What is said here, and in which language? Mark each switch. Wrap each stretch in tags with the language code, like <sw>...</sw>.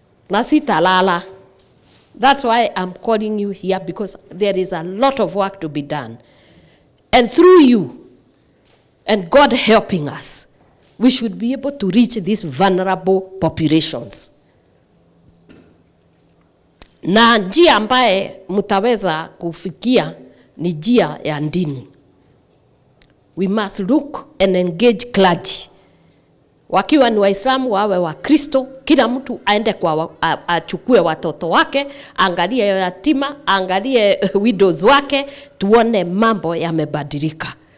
<sw>Na sitalala.</sw> <en>That's why I'm calling you here, because there is a lot of work to be done. And through you and God helping us, we should be able to reach these vulnerable populations.</en> <sw>Na njia ambaye mtaweza kufikia ni njia ya dini.</sw> <en>We must look and engage clergy.</en> <sw>Wakiwa ni Waislamu wawe wa Kristo, kila mtu aende kwa achukue watoto wake, angalie yatima, angalie widows wake, tuone mambo yamebadilika.</sw>